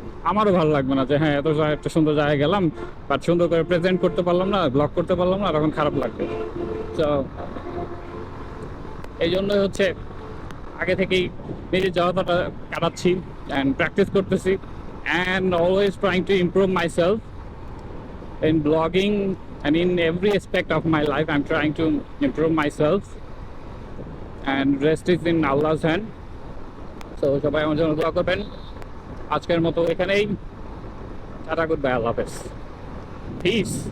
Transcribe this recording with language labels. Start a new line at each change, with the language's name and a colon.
Bangla: আমারও ভালো লাগবে না যে হ্যাঁ একটা সুন্দর জায়গায় গেলাম বাট সুন্দর করে প্রেজেন্ট করতে পারলাম না, ব্লগ করতে পারলাম না, তখন খারাপ লাগবে। তো এই জন্যই হচ্ছে আগে থেকেই নিজের জড়তাটা কাটাচ্ছি অ্যান্ড প্র্যাকটিস করতেছি
English: And always trying to improve myself in blogging and in every aspect of my life. I'm trying to improve myself and rest is in Allah's hand.
Bangla: So সবাই আমার জন্য দোয়া করবেন। আজকের মতো এখানেই টাটা, গুড বাই, আল্লাহ হাফেজ, piece.